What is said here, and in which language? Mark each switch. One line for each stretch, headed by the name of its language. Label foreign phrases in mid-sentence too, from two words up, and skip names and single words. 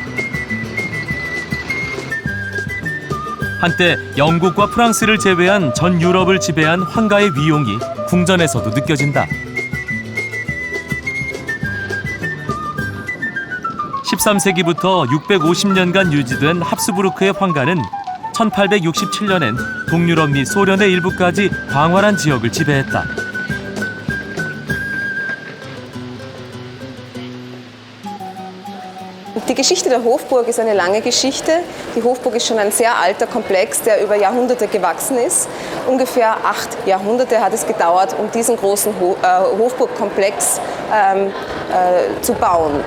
Korean: 한때 영국과 프랑스를 제외한 전 유럽을 지배한 황가의 위용이 궁전에서도 느껴진다. 13세기부터 650년간 유지된 합스부르크의 황가는 1867년엔 동유럽 및 소련의 일부까지 광활한 지역을 지배했다.
German: Die Geschichte der Hofburg ist eine lange Geschichte. Die Hofburg ist schon ein sehr alter Komplex, der über Jahrhunderte gewachsen ist. Ungefähr 8 Jahrhunderte hat es gedauert, um diesen großen Hofburgkomplex zu bauen.